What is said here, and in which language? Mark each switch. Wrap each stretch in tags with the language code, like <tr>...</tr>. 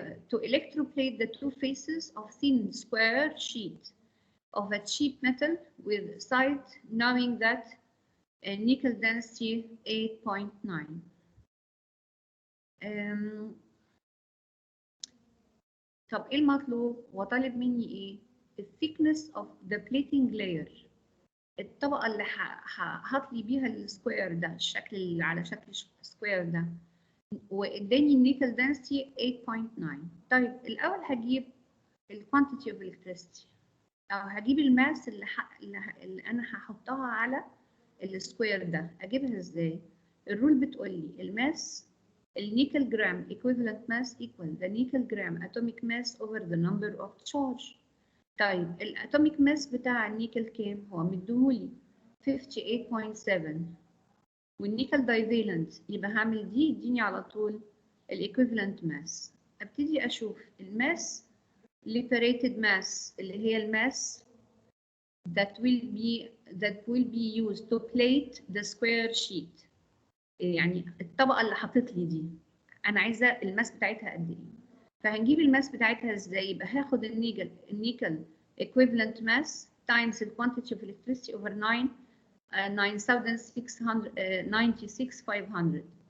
<en>To electroplate the two faces of thin square sheet of a cheap metal with sight knowing that nickel density 8.9.</en> <ar>طب ايه المطلوب؟ وطالب مني ايه؟</ar> <en>the thickness of the plating layer.</en> <ar>الطبقة اللي هطلي بيها السكوير ده، الشكل اللي على شكل سكوير ده، واداني النيكل density 8.9. طيب الأول هجيب الكوانتيتي اوف electricity، أو هجيب الماس اللي أنا هحطها على السكوير ده. أجيبها إزاي؟ الرول بتقول لي الماس النيكل جرام</ar> <en>equivalent mass equal the nickel gram atomic mass over the number of charge.</en> <ar>طيب الاتوميك ماس بتاع النيكل كام؟ هو مديهولي 58.7 والنيكل دايفالنت، يبقى هعمل دي يديني على طول الايكويفالنت ماس. ابتدي اشوف الماس liberated mass اللي هي الماس</ar> <en>that will be used to plate the square sheet.</en> <ar>يعني الطبقة اللي حطيت لي دي أنا عايزة الماس بتاعتها قد إيه؟ فهنجيب الماس بتاعتها إزاي؟ يبقى هاخد النيكل</ar> <en>equivalent mass times the quantity of electricity over</en> <ar>96,500.</ar>